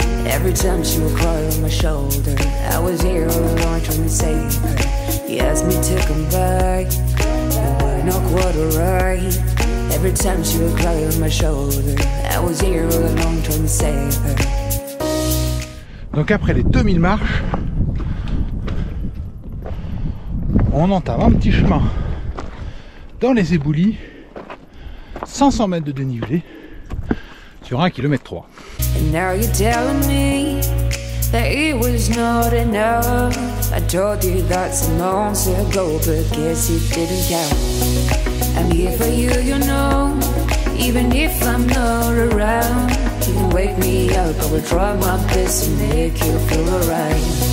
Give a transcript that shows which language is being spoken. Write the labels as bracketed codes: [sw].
[en] Every time she would cry on my shoulder, I was here all along trying to save her. You asked me to come back, you were not quite alright. Every time she would cry on my shoulder, I was here all along trying to save her. [fr] Donc après les 2000 marches, on entame un petit chemin dans les éboulis, 500 mètres de dénivelé sur 1,3 km. [en] And now you're telling me that it was not enough. I told you that some months ago, but guess it didn't count. I'm here for you, you know, even if I'm not around. You can wake me up, I will try my best to make you feel alright.